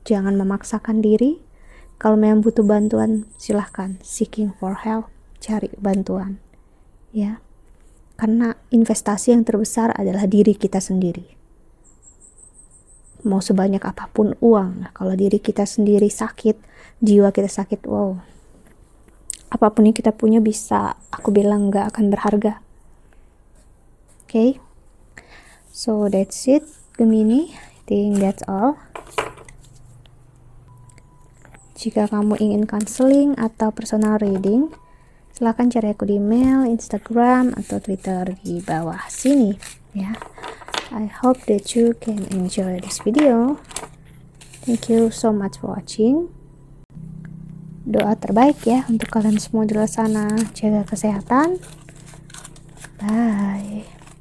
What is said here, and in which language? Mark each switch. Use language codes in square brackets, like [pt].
[id] Jangan memaksakan diri. Kalau memang butuh bantuan, silahkan [en] seeking for help, [id] cari bantuan ya, karena investasi yang terbesar adalah diri kita sendiri. Mau sebanyak apapun uang, kalau diri kita sendiri sakit, jiwa kita sakit, wow, apapun yang kita punya bisa, aku bilang, gak akan berharga. [en] Okay, so that's it Gemini, I think that's all. [id] Jika kamu ingin counseling atau personal reading, silahkan cari aku di email, Instagram, atau Twitter di bawah sini ya. [en] I hope that you can enjoy this video. Thank you so much for watching. [id] Doa terbaik ya untuk kalian semua di luar sana. Jaga kesehatan. Bye.